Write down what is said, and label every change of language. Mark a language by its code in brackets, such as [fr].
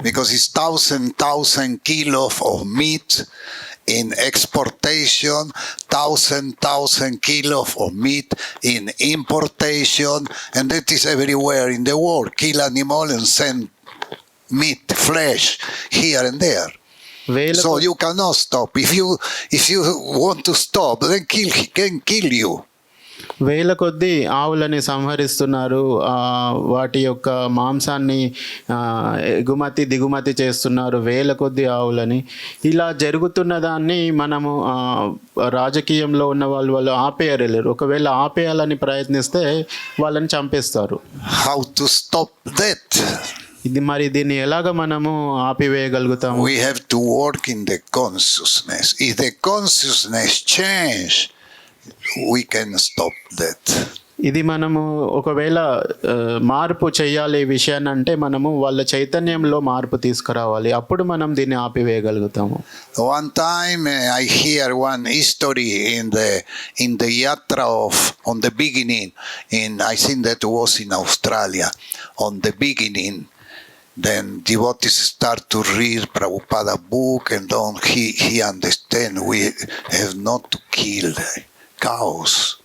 [en] Because it's thousand kilos of meat in exportation, thousand kilos of meat in importation, and that is everywhere in the world. Kill animal and send meat, flesh here and there. So you cannot stop. If you want to stop, then can kill you. [te] వేల కొద్దీ ఆవులని సంహరిస్తున్నారు, వాటి యొక్క మాంసాన్ని ఎగుమతి దిగుమతి చేస్తున్నారు, వేల కొద్దీ ఆవులని. ఇలా జరుగుతున్న దాన్ని మనము రాజకీయంలో ఉన్న వాళ్ళు ఆపేయలేరు. ఒకవేళ ఆపేయాలని ప్రయత్నిస్తే వాళ్ళని చంపేస్తారు. [en] How to stop that? [te] దీన్ని ఎలాగ మనము ఆపివేయగలుగుతాము? [en] We have to work in the consciousness. If the consciousness change, we can stop that. [te] ఇది మనము ఒకవేళ మార్పు చేయాలి ఈ విషయాన్ని అంటే మనము వాళ్ళ చైతన్యంలో మార్పు తీసుకురావాలి, అప్పుడు మనం దీన్ని ఆపివేయగలుగుతాము. [en] One time I hear one history in the yatra on the beginning, I think that was in Australia. On the beginning, then devotees start to read Prabhupada book, and then he understand we have not to kill cows.